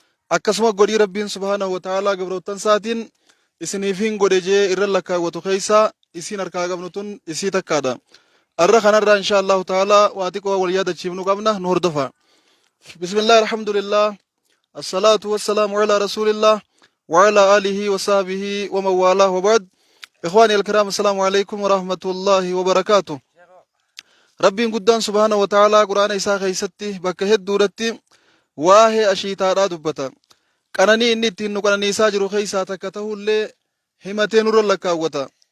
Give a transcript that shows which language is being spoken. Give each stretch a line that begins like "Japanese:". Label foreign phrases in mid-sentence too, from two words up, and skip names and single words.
Oromo: Akkasuma godhii Rabbiin
Arabic: سبحانه وتعالى
Oromo: gabrootan isaatiin isiniif hin godhe jee irra lakkaawwatu keessaa isiin harkaa qabnu tun isii takkaadha. Arra kanarraa
Arabic: إن شاء الله تعالى
Oromo: waa xiqqoo wal yaadachiifnu qabna, nu hordofa.
Arabic: بسم الله، الحمد لله، الصلاة والسلام على رسول الله, وعلى آله وصحبه ومن والاه وبعد. إخواني الكرام، السلام عليكم ورحمة الله وبركاته.
Oromo: Rabbiin guddaan
Arabic: سبحانه وتعالى
Oromo: Qur'aana isaa keessatti bakka hedduudhatti waa'ee ashiitaadhaa dubbata. Qananii inni ittiin nu qananiisaa jiru keessaa takka ta'ullee himatee nurra lakkaawwata.